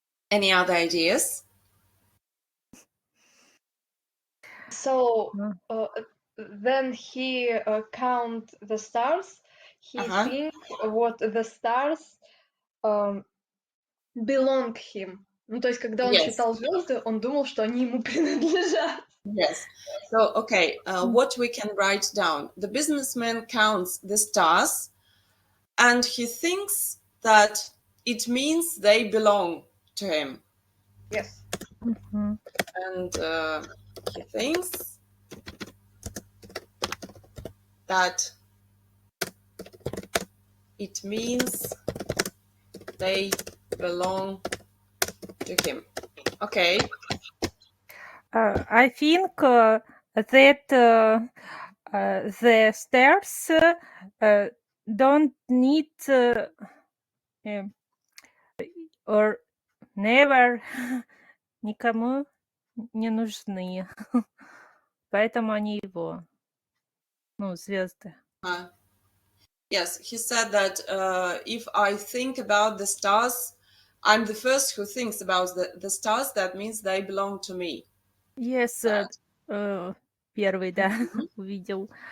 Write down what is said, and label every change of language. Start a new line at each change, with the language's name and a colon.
English: Any other ideas? So then he count the stars. He think what the stars belong him.
Russian: Ну, то есть, когда он считал звезды, он думал, что они ему принадлежат.
English: Yes. So, okay, what we can write down. The businessman counts the stars and he thinks that it means they belong to him. Yes. And he thinks that it means they belong to him. Okay. I think that the stairs don't need or never
Russian: никому не нужны. Поэтому они его, звезды.
English: Yes, he said that if I think about the stars, I'm the first who thinks about the stars. That means they belong to me.
Russian: Yes, первый, да, увидел.